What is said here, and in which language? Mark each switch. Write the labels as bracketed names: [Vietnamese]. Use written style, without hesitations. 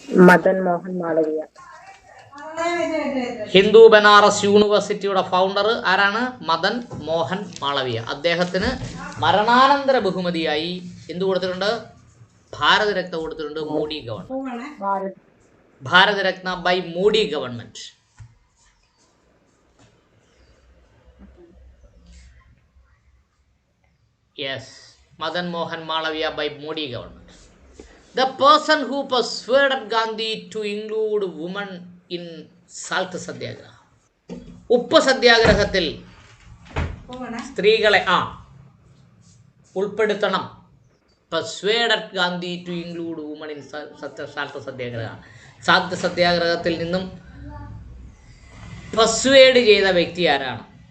[Malayalam] മദൻ മോഹൻ മാളവ്യ. ഹിന്ദു ബനാറസ് യൂണിവേഴ്സിറ്റിയുടെ ഫൗണ്ടർ ആരാണ്? മദൻ മോഹൻ മാളവ്യ. അദ്ദേഹത്തിന് മരണാനന്തര ബഹുമതിയായി എന്ത് കൊടുത്തിട്ടുണ്ട്? ഭാരതരത്ന കൊടുത്തിട്ടുണ്ട് Modi government. [English] Bharat Ratna by Modi government. Yes, Madan Mohan Malaviya by Modi government. The person who persuaded Gandhi to include women in Salt Satyagraha. [Malayalam] ഉപ്പ് സത്യാഗ്രഹത്തിൽ സ്ത്രീകളെ ഉൾപ്പെടുത്തണം. [English] Persuaded Gandhi to include women in salt satyagraha. [Malayalam] Salt സത്യാഗ്രഹത്തിൽ നിന്നും persuade ചെയ്ത വ്യക്തി ആരാണ്?